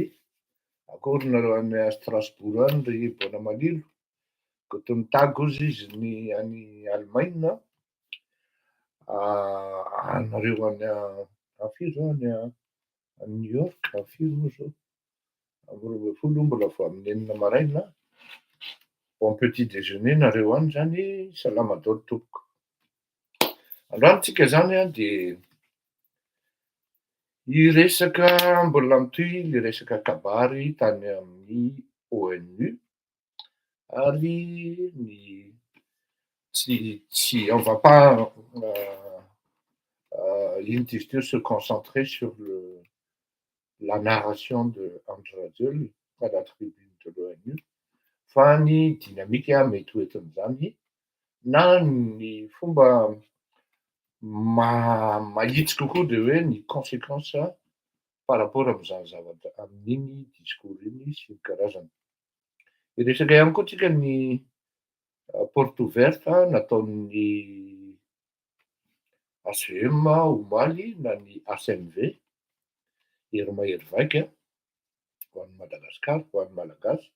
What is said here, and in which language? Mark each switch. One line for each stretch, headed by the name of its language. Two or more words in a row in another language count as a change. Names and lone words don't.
Malagasy: Akory nareo any Strasbourg any ry bona malilo. Gotentagozy izy ny any Allemagne. Nareo any firy zao any New York, firy moa zao? Amby 20 mbola vao amin'ny 9 maraina.
French: Bon petit déjeuner
Malagasy: nareo any zany, salama daholo tompoko. Androany tsika zany a dia hiresaka mbola mitohy le resaka kabary tany amin'ny ONU ary
French: on va pas l'interview se concentrer sur la narration de André Rajoelina à la tribune de l'ONU
Malagasy: fa ny dinamika mety hoentin'izany na ny fomba mahitsy kokoa dia hoe ny
French: conséquence par rapport
Malagasy: amin'izany zavatra amin'iny discours iny sy ny karazany. Hiresaka ihany koa tsika ny
French: porte ouverte
Malagasy: nataon'ny HVM omaly na ny HMV Irma Hervaika ho an'ny Madagasikara, ho an'ny Malagasy.